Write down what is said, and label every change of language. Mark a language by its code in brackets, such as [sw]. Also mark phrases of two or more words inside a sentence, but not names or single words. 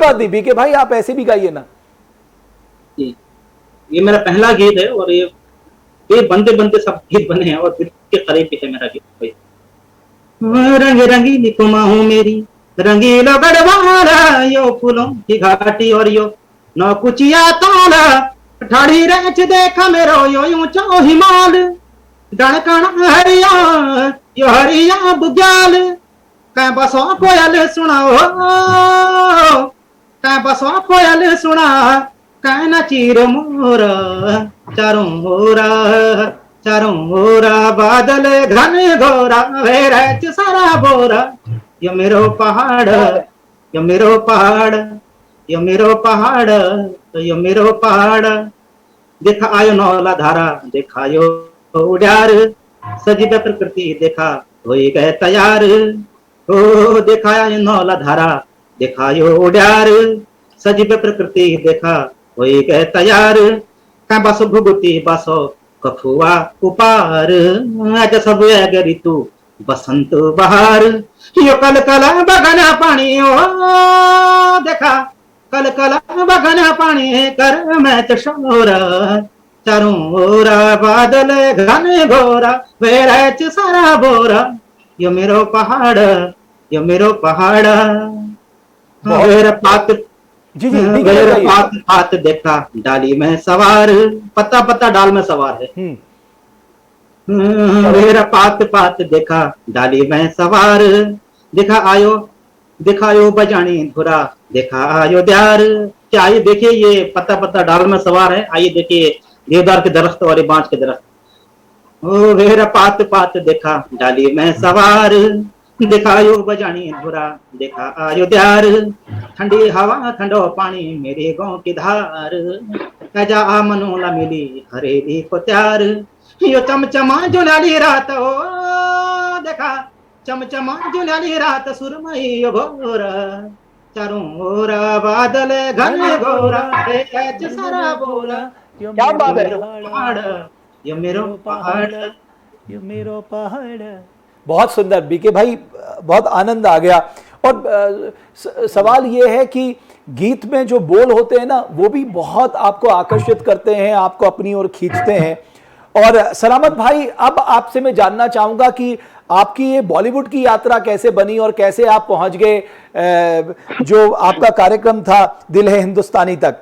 [hi] बात नहीं बीके भाई, आप ऐसे भी गाइए ना। जी, ये मेरा पहला गीत है और ये बनते बनते सब गीत बने हैं और दिल के करीब भी है मेरा गीत भाई। [kfy] रंग रंगीली कुमाऊं मेरी, रंगीला गढ़वाला, यो फूलों की घाटी और यो नौकुचिया ताला, ठाड़ी रेच देखा मेरो यो ऊंचा हिमाल, डणकण हरिया यो हरिया बुग्याल, कै बसो कोयल सुनाओ, कै बसो कोयल सुना, कै न चीर मोरा, चारों ओरा बादल घन घोरा, वेरच सारा बोरा, यो मेरो पहाड़, यो मेरो पहाड़, यो मेरो पहाड़, यो मेरो पहाड़, देखा आयो नौला धारा, देखा आयो उड़ार, सजीव प्रकृति देखा होई गए तैयार, ओ देखा आयो नौला धारा, देखा आयो उड़ार, सजीव प्रकृति देखा होई गए तैयार, कै बसो भुगुती बसो कफुआ उपार, आज सब है ऋतु बसंत बहार, यो कल कल बगना पानी ओ देखा, कल कल बगना पानी कर मैं शोरा, चारों ओरा बादल घन घोरा, वेरच सारा बोरा, यो मेरो पहाड़, यो मेरो पहाड़, वेर पात [hi] जी जी, [kfy] वेर पात पात देखा डाली में सवार, [hi] पत्ता पत्ता डाल में सवार है। [kfy] वेर पात पात देखा डाली में सवार, देखा आयो बजानी धुरा, देखा आयो द्यार, [hi] क्या आइए देखिए ये पत्ता पत्ता डाल में सवार है, आइए देखिए देवदार के दरख्त और बांस के दरख्त। [kfy] ओ वेर पात पात देखा डाली में सवार, देखा आयो बजानी धुरा, देखा आयो द्यार, ठंडी हवा ठंडो पानी मेरे गांव की धार, कजा आ मनोला मिली हरेली को त्यार, यो चमचमा जुलाली रात ओ देखा, चमचमा जुलाली रात सुरमई घोरा, चारों ओरा बादल घन घोरा, सारा बोरा, [hi] क्या बात है। [kfy] पहाड़, यो मेरो पहाड़, यो मेरो पहाड़। [hi] बहुत सुंदर बीके भाई, बहुत आनंद आ गया। और सवाल ये है कि गीत में जो बोल होते हैं ना, वो भी बहुत आपको आकर्षित करते हैं, आपको अपनी ओर खींचते हैं। और सलामत भाई, अब आपसे मैं जानना चाहूंगा कि आपकी ये बॉलीवुड की यात्रा कैसे बनी और कैसे आप पहुंच गए जो आपका कार्यक्रम था दिल है हिंदुस्तानी तक।